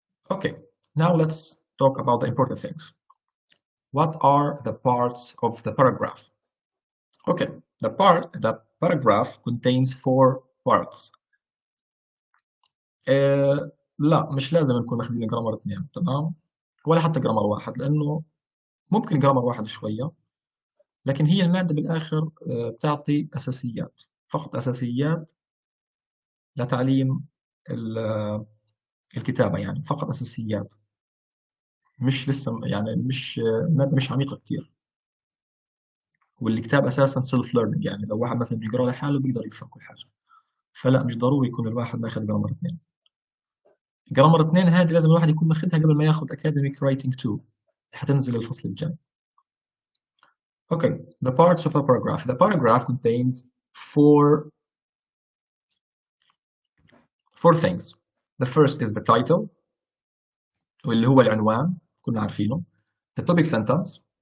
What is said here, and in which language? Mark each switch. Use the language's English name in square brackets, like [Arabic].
[English] Okay, now let's talk about the important things. What are the parts of the paragraph? Okay, the paragraph contains 4 parts. [Arabic] لا مش لازم نكون ماخذين جرامر 2، تمام؟ ولا حتى جرامر 1، لأنه ممكن جرامر 1 شوية، لكن هي المادة بالآخر بتعطي أساسيات، فقط أساسيات لتعليم الكتابة، يعني فقط أساسيات، مش لسه يعني مش مادة مش عميقة كتير. والكتاب أساسا سيلف ليرنينج، يعني لو واحد مثلا بيقرأ لحاله بيقدر يفهم كل حاجة، فلا مش ضروري يكون الواحد ماخذ جرامر 2. جرامر 2 هذه لازم الواحد يكون ماخذها قبل ما ياخذ Academic Writing 2، حتنزل الفصل الجاي. [English] Okay, the parts of a paragraph. The paragraph contains four things. The first is the title, [Arabic] واللي هو العنوان كنا عارفينه. [English] The topic sentence.